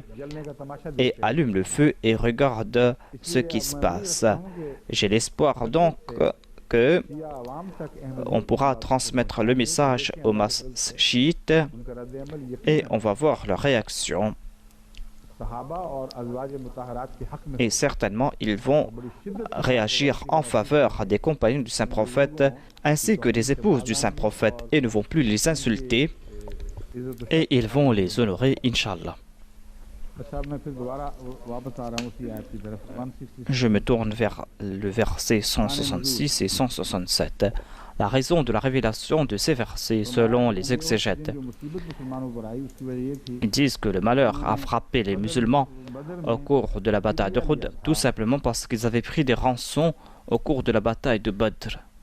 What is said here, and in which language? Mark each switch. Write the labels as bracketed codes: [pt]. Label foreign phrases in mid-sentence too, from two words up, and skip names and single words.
[ur] جلنے کا تماشا [fr] et allument le feu et regardent ce qui se passe. J'ai l'espoir donc que [ur] یا عوام تک [fr] on pourra transmettre le message aux masses chiites [ur] ان کا ردِ عمل [fr] et on va voir leur réaction. [ur] صحابہ اور ازواج مطہرات کے حق میں [fr] Et certainement, ils vont réagir en faveur des compagnons du Saint-Prophète ainsi que des épouses du Saint-Prophète et ne vont plus les insulter et ils vont les honorer, Inch'Allah. [ur] اچھا میں پھر دوبارہ واپس آ رہا ہوں اسی آیت کی طرف 166 [fr] Je me tourne vers le verset 166 et 167. La raison de la révélation de ces versets, selon les exégètes, ils disent que le malheur a frappé les musulmans au cours de la bataille de Uhud, tout simplement parce qu'ils avaient pris des rançons au cours de la bataille de Badr.